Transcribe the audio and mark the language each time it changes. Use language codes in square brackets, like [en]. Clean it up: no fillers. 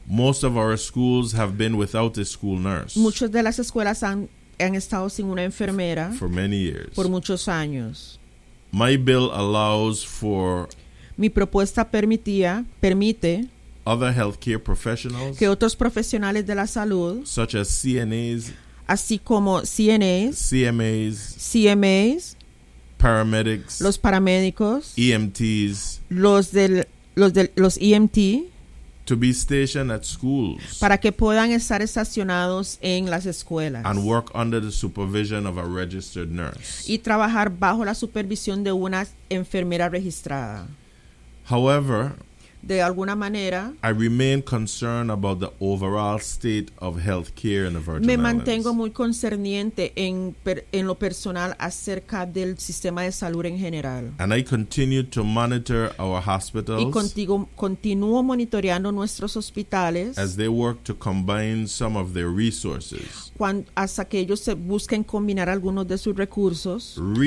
[en] Most of our schools have been without a school nurse. [es] Muchas de las escuelas han estado sin una enfermera. [en] For many years. [es] Por muchos años. [en] My bill allows for. [es] Mi propuesta permite. [en] Other healthcare professionals. [es] Que otros profesionales de la salud. [en] Such as CNAs. [es] Así como CNAs. [en] CMAs. Paramedics, [es] los paramédicos, [en] EMTs, [es] los EMT, [en] to be stationed at schools, [es] para que puedan estar estacionados en las escuelas, [en] and work under the supervision of a registered nurse, [es] y trabajar bajo la supervisión de una enfermera registrada. [en] However, [es] de alguna manera, [en] I remain concerned about the overall state of healthcare in the Virgin [es] Islands. Me mantengo muy concerniente en lo personal acerca del sistema de salud en general. [en] And I continue to monitor our hospitals. [es] Y continúo monitoreando nuestros hospitales. [en] As they work to combine some of their resources. [es] Hasta que ellos se busquen combinar algunos de sus recursos.